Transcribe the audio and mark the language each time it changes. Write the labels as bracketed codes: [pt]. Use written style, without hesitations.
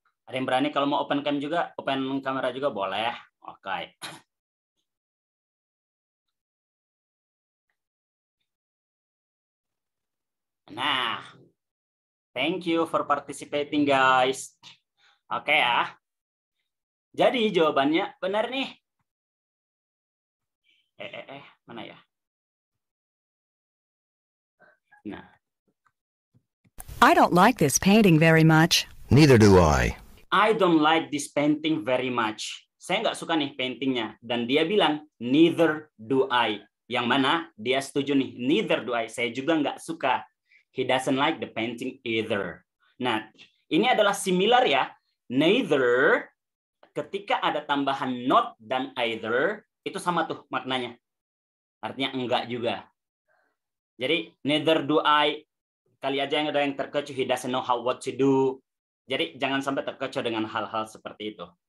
[id] Ada yang berani kalau mau open cam juga, open kamera juga boleh. Oke. [en] Nah, thank you for participating guys. [id] Oke ya. Jadi jawabannya benar nih. Mana ya? Nah. [en] I don't like this painting very much. Neither do I. I don't like this painting very much. [id] Saya nggak suka nih paintingnya. Dan dia bilang, [en] neither do I. [id] Yang mana dia setuju nih, [en] neither do I. [id] Saya juga nggak suka. [en] He doesn't like the painting either. [id] Nah, ini adalah similar ya. Neither, ketika ada tambahan not dan either, itu sama tuh maknanya. Artinya enggak juga. Jadi, [en] neither do I. [id] Kali aja yang ada yang terkecoh, [en] he doesn't know what to do. [id] Jadi jangan sampai terkecoh dengan hal-hal seperti itu.